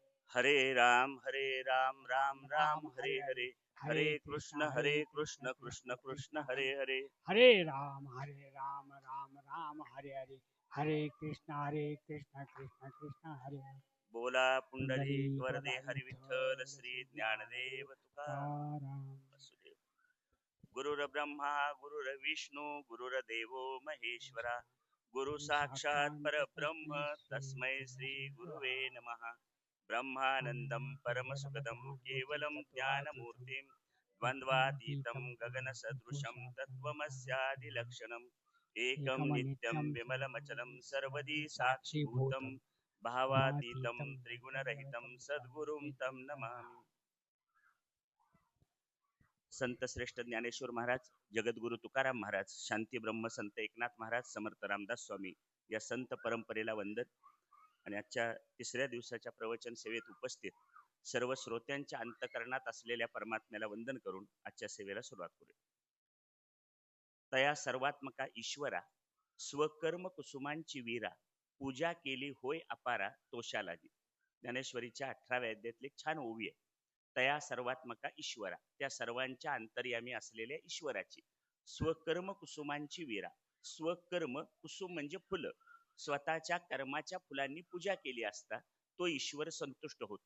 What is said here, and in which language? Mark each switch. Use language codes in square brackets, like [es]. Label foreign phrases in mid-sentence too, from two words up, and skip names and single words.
[sa] हरे राम राम हरे हरे, हरे कृष्ण कृष्ण कृष्ण हरे हरे। हरे राम राम हरे हरे, हरे कृष्ण कृष्ण कृष्ण हरे हरे। [mr] बोला पुंडलिक पुंडलिक वरदे हरि विठ्ठल विठ्ठल श्री श्री ज्ञानदेव तुकाराम। वासुदेव। [sa] गुरुर्ब्रह्मा गुरुर्विष्णू गुरुर्देवो महेश्वरा, गुरु साक्षात् परब्रह्म तस्मै श्री गुरुवे नमः। ब्रह्मानन्दं परमसुखदं केवलं ज्ञानमूर्तिं द्वन्द्वातीतं गगनसदृशं तत्त्वमस्यादिलक्षणम् एकं नित्यं विमलमचलं सर्वदी साक्षिभूतं भावातीतं त्रिगुणरहितं सद्गुरुं तं नमामि। [mr] संत श्रेष्ठ ज्ञानेश्वर महाराज, जगद्गुरु तुकाराम महाराज, शांती ब्रह्म संत एकनाथ महाराज, समर्थ रामदास स्वामी या संत परंपरेला वंदन. आणि आजच्या तिसऱ्या दिवसाच्या प्रवचन सेवेत उपस्थित सर्व श्रोत्यांच्या अंतकरणात असलेल्या परमात्म्याला वंदन करून आजच्या सेवेला सुरुवात करूया. तया सर्वात्मका ईश्वरा स्वकर्म कुसुमांची वीरा, पूजा केली होय अपारा तोषालागी. ज्ञानेश्वरीच्या 18व्या अध्यायातली एक छान ओवी आहे. तया सर्वात्मका ईश्वरा, त्या सर्वांच्या अंतर्यामी असलेल्या ईश्वराची स्वकर्म कुसुमांची वीरा. स्वकर्म कुसुम म्हणजे फुलं, स्वतःच्या कर्माच्या फुलांनी पूजा केली असता तो ईश्वर संतुष्ट होतो.